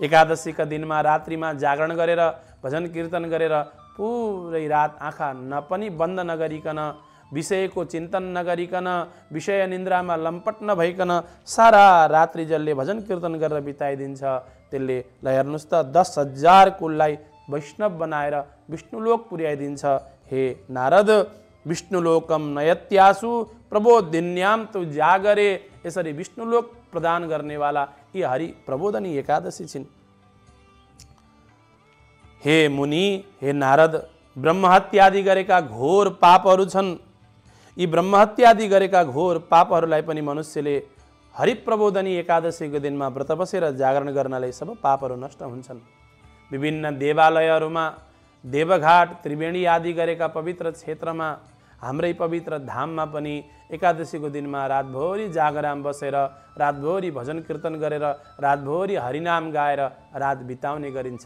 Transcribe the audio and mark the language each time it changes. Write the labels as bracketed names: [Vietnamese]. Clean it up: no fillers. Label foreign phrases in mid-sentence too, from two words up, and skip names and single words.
[Nepali] एकादशीका दिनमा रात्रिमा जागरण गरेर भजन कीर्तन गरेर पुरै रात आँखा पनि बन्द नगरिकन, विषयको चिन्तन नगरिकन, विषय निन्द्रामा लम्पट नभइकन सारा रात्रि जसले भजन कीर्तन गरेर बिताइदिन्छ त्यसले ल हेर्नुहोस् त 10,000 कुललाई वैष्णव बनाएर विष्णुलोक पुर्याइदिन्छ। [Sanskrit] हे नारद, विष्णुलोकम नयत्यासु प्रबोधिन्याम तु जागरे। [Nepali] यसरी विष्णुलोक प्रदान गर्नेवाला यी हरि प्रबोधनी एकादशी छिन्। हे मुनि, हे नारद, ब्रह्महत्यादि गरेका घोर पापहरू छन्। यी ब्रह्महत्यादि गरेका घोर पापहरूलाई पनि मनुष्यले हरिप्रबोधनी एकादशीको दिनमा व्रत बसेर जागरण गर्नाले सब पापहरू नष्ट हुन्छन्। विभिन्न देवालयहरूमा देवघाट, त्रिवेणी आदि गरेका पवित्र क्षेत्रमा, हाम्रै पवित्र धाममा पनि एकादशीको दिनमा रातभरि जागराम बसेर, रातभरि भजन कीर्तन गरेर, रातभरि हरिनाम गाएर रात बिताउने गरिन्छ।